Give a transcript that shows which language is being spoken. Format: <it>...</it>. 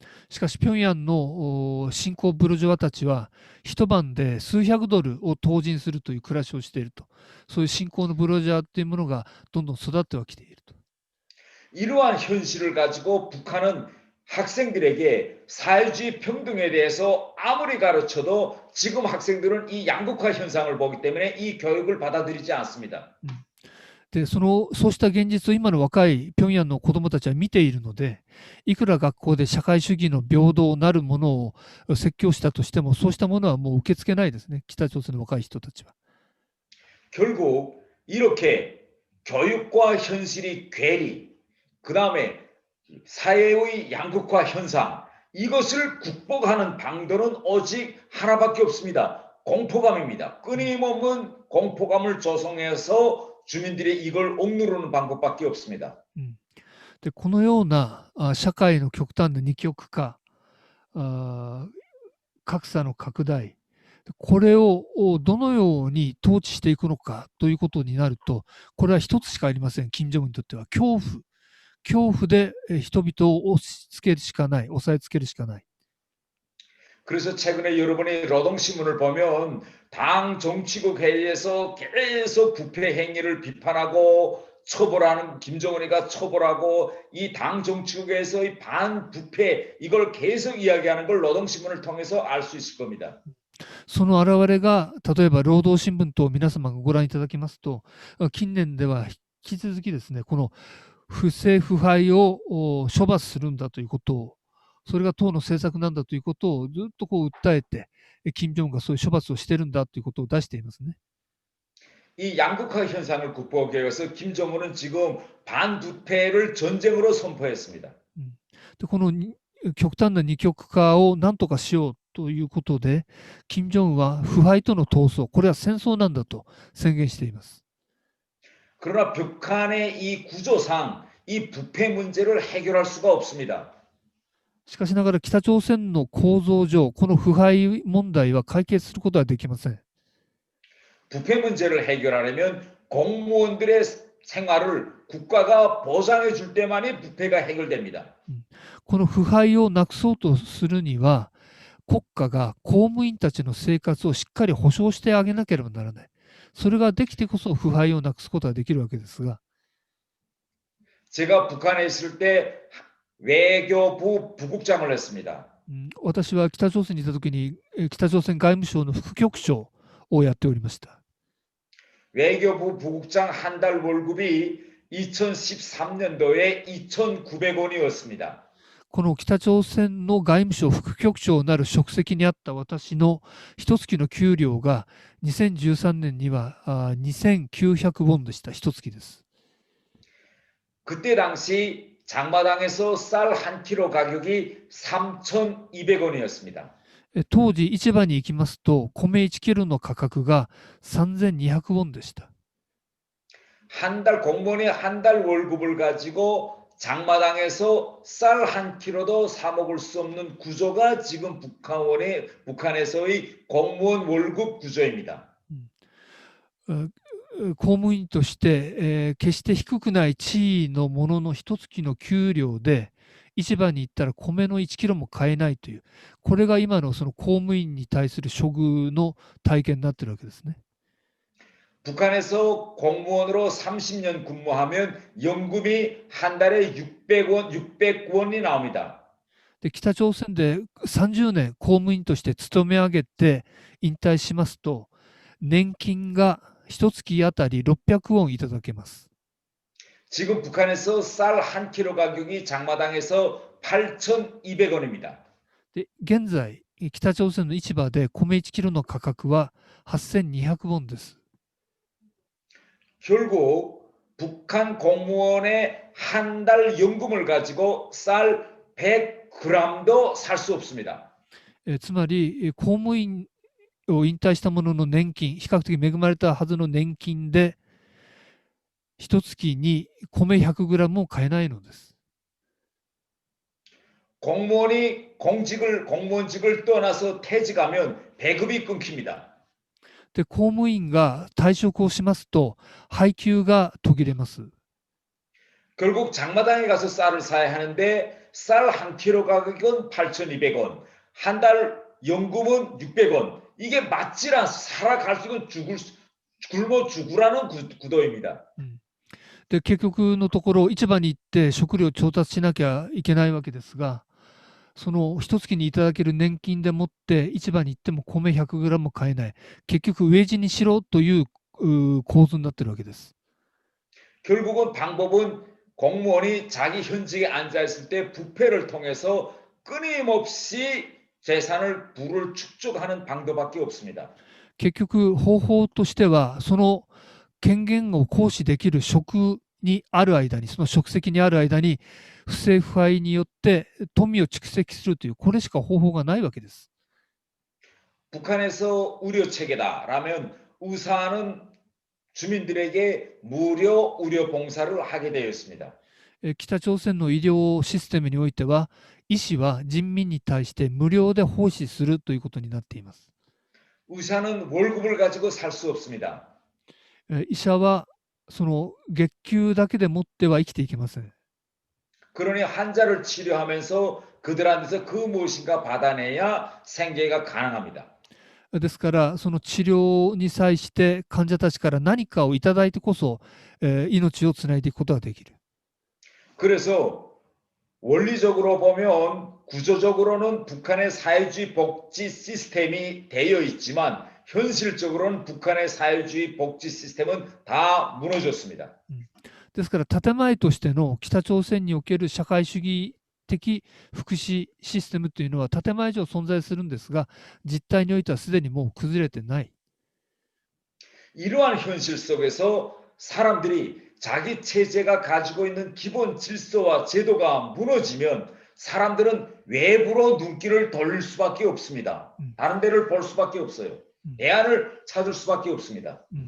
<ja>しかし平壌の新興ブルジョワたちは一晩で数百ドルを投じんするという暮らしをしていると。そういう新興のブルジョワというものがどんどん育ってはきていると。</ja> <ko>이러한 현실을 가지고 북한은 학생들에게 사회주의 평등에 대해서 아무리 가르쳐도 지금 학생들은 이 양극화 현상을 보기 때문에 이 교육을 받아들이지 않습니다.</ko> <ja>で、そうした現実を今の若い平壌の子どもたちは見ているので、いくら学校で社会主義の平等なるものを説教したとしても、そうしたものはもう受け付けないですね、北朝鮮の若い人たちは。</ja> <ko>결국 이렇게 교육과 현실이 괴리, 그 다음에 사회의 양극화 현상, 이것을 극복하는 방도는 오직 하나밖에 없습니다. 공포감입니다. 끊임없는 공포감을 조성해서 주민들이 이걸 억누르는 방법밖에 없습니다.</ko> <ja>で、このような社会の極端な二極化、格差の拡大、これをどのように統治していくのかということになると、これは一つしかありません。金正恩にとっては恐怖で人々を押し付けるしかない、押さえつけるしかない。</ja> <ko>그래서 최근에 여러분이 노동신문을 보면 당 정치국 회의에서 계속 부패 행위를 비판하고 처벌하는 김정은이가 처벌하고 이 당 정치국에서의 반부패 이걸 계속 이야기하는 걸 노동신문을 통해서 알 수 있을 겁니다.</ko> <ja>その現れが、例えば労働新聞等皆様がご覧いただきますと、近年では引き続きですね、この不正腐敗を処罰するんだということを、それが党の政策なんだということをずっとこう訴えて、金正恩がそういう処罰をしてるんだということを出していますね。</ja> <ko>이 양극화 현상을 극복하기 위해서 김정은은 지금 반부패를 전쟁으로 선포했습니다.</ko> <ja>でこの極端な二極化を何とかしようということで、金正恩は腐敗との闘争、これは戦争なんだと宣言しています。</ja> <ko>그러나 북한의 이 구조상 이 부패 문제를 해결할 수가 없습니다.</ko> <ja>しかしながら北朝鮮の構造上、この腐敗問題は解決することはできません。</ja> <ko>부패 문제를 해결하려면 공무원들의 생활을 국가가 보장해 줄 때만이 부패가 해결됩니다.</ko> <ja>この腐敗をなくそうとするには、国家が公務員たちの生活をしっかり保障してあげなければならない。それができてこそ腐敗をなくすことができるわけですが、</ja> <ko>제가 북한에 있을 때 외교부 부국장을 했습니다.</ko> <ja>私は北朝鮮にいたときに、北朝鮮外務省の副局長をやっておりました。</ja> <ko>외교부 부국장 한 달 월급이 2013년도에 2,900원이었습니다.</ko> <ja>この北朝鮮の外務省副局長なる職責にあった私の一月の給料が2013年には2900ウォンでした。一月です。</ja> <ko>그때 당시 장마당에서 쌀 한 킬로 가격이 3,200원이었습니다.</ko> <ja>当時市場に行きますと米1キロの価格が3200ウォンでした。</ja> <ko>한 달 공무원이 한 달 월급을 가지고 장마당에서 쌀 한 킬로도 사 먹을 수 없는 구조가 지금 북한에서의 공무원 월급 구조입니다.</ko> <ja>公務員として、決して低くない地位のものの一月の給料で市場に行ったら米の1キロも買えないという、これが今のその公務員に対する処遇の体験になっているわけですね。</ja> <ko>북한에서 공무원으로 30년 근무하면 연금이 한 달에 600원, 600원이 나옵니다.</ko> <ja>で北朝鮮で30年公務員として勤め上げて引退しますと、年金が一月あたり600ウォンいただけます。</ja> <ko>지금 북한에서 쌀 한 킬로 가격이 장마당에서 8,200원입니다.</ko> <ja>で現在、北朝鮮の市場で米1キロの価格は8200ウォンです。</ja> <ko>결국 북한 공무원의 한 달 연금을 가지고 쌀 100g도 살 수 없습니다.</ko> <ja>つまり、公務員を引退した者の年金、比較的恵まれたはずの年金で、一月に米 100g を買えないのです。</ja> <ko>공무원직을 떠나서 퇴직하면 배급이 끊깁니다.</ko> <ja>で公務員が退職をしますと配給が途切れます。</ja> <ko>결국 장마당에 가서 쌀을 사야 하는데 쌀 한 킬로 가격은 8,200원, 한 달 연금은 600원. 이게 맞질 않아. 살아갈 수 있는 굶어 죽으라는 구도입니다.</ko> <ja>で結局のところ市場に行って食料を調達しなきゃいけないわけですが、その一月にいただける年金でもって市場に行っても米 100g も買えない、結局飢え死にしろという構図になっているわけです。</ja> <ko>결국은 방법은 공무원이 자기 현직에 앉아 있을 때 부패를 통해서 끊임없이 재산을 부를 축적하는 방도밖에 없습니다.</ko> <ja>結局方法としてはその権限を行使できる職にある間に、その職責にある間に不正腐敗によって富を蓄積するという、これしか方法がないわけです。</ja> <ko>북한에서 의료 체계다라면 의사는 주민들에게 무료 의료 봉사를 하게 되어 있습니다.</ko> <ja>北朝鮮の医療システムにおいては、医師は人民に対して無料で奉仕するということになっています。</ja> <ko>의사는 월급을 가지고 살 수 없습니다.</ko> <ja>医者はその月給だけでもっては生きていけません。</ja> <ko>그러니 환자를 치료하면서 그들한테서 그 무엇인가 받아내야 생계가 가능합니다.</ko> <ja>ですから、その治療に際して患者たちから何かをいただいてこそ、命をつないでいくことができる。</ja> <ko>그래서 원리적으로 보면 구조적으로는 북한의 사회주의 복지 시스템이 되어 있지만 현실적으로는 북한의 사회주의 복지 시스템은 다 무너졌습니다.</ko> <ja>ですから、建前としての北朝鮮における社会主義的福祉システムというのは建前上存在するんですが、実態においてはすでにもう崩れてない。</ja> <ko>이러한 현실 속에서 사람들이 자기 체제가 가지고 있는 기본 질서와 제도가 무너지면 사람들은 외부로 눈길을 돌릴 수밖에 없습니다. 다른 데를 볼 수밖에 없어요. 대안을 찾을 수밖에 없습니다.</ko>